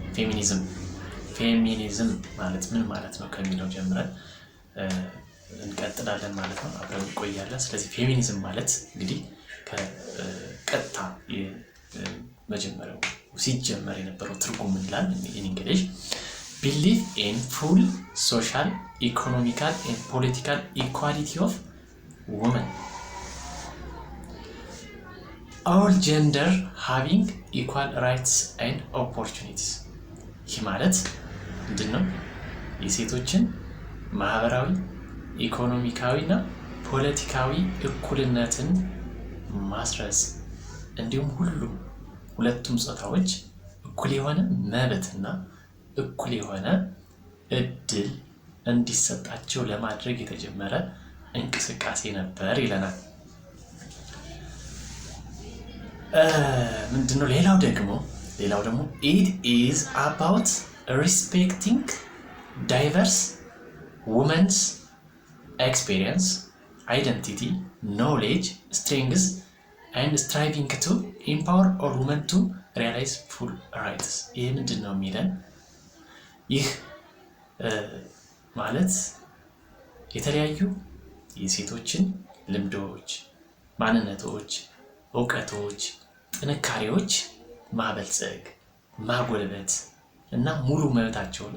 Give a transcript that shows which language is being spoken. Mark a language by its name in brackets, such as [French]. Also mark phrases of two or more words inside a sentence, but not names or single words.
[Amharic] ፌሚኒዝም ማለት ምን ማለት ነው ከሚለው ጀምረን እንቀጥላለን ማለት ነው። አብረን እንቆያለን። ስለዚህ ፌሚኒዝም ማለት እንግዲህ ከቀጥታ መጀመሪያው ሲጀመር የነበረው ትርጉም ይላል እንግሊሽ [English] belief in full social, economical and political equality of women. All gender having equal rights and opportunities. [Amharic] ይህ ማለት ምንድነው? የሴቶችን ማህበራዊ፣ ኢኮኖሚካዊና ፖለቲካዊ እኩልነትን ማስረጽ እንዲሁም ሁለቱም ጾታዎች እኩል የሆነ መብትና እኩል የሆነ እድል እንዲሰጣቸው ለማድረግ የተጀመረ እንቅስቃሴ ነበር ይለናል። ምንድነው? ሌላው ደግሞ [English] it is about respecting diverse women's experience, identity, knowledge, strengths and striving to empower all women to realize full rights. [Amharic] ይህ ምንድነው የሚለን? ይህ ማለት የተለያዩ የሴቶችን ልምዶች፣ ማንነቶች፣ እውቀቶች፣ ጥንካሬዎች ማበልጸግ፣ ማጎልበት እና ሙሉ መብታቸውን